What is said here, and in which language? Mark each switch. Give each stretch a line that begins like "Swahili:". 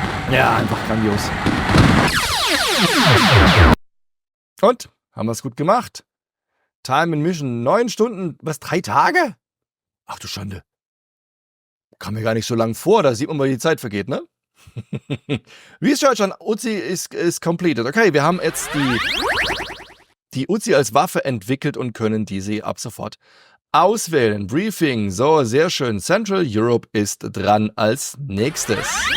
German: Ja, einfach grandios. Und? Haben wir es gut gemacht? Time in Mission 9 Stunden, 3 Tage? Ach du Schande. Kam mir gar nicht so lang vor, da sieht man mal, wie die Zeit vergeht, ne?
English: Research on Uzi is completed.
German: Okay, wir haben jetzt die Uzi als Waffe entwickelt und können diese ab sofort auswählen. Briefing, so, sehr schön. Central Europe ist dran als nächstes.